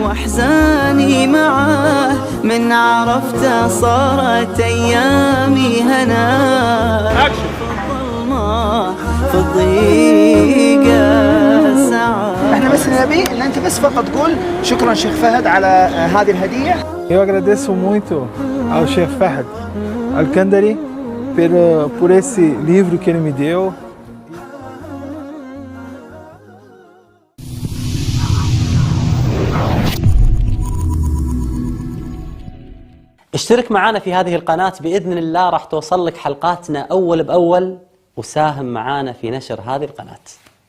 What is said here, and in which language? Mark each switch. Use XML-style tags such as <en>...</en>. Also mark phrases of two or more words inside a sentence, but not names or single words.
<ar>وأحزاني معاه، من عرفته صارت أيامي هنا. اكشن. الظلمة في الضيقة ساعة. احنا بس نبي ان انت بس فقط تقول شكرا شيخ فهد على هذه الهديه.</ar> <pt>Eu agradeço muito ao Sheikh Fahd Al-Kandari por esse livro que ele me deu.</pt> <ar>اشترك معنا في هذه القناة، بإذن الله راح توصل لك حلقاتنا أول بأول، وساهم معنا في نشر هذه القناة.</ar>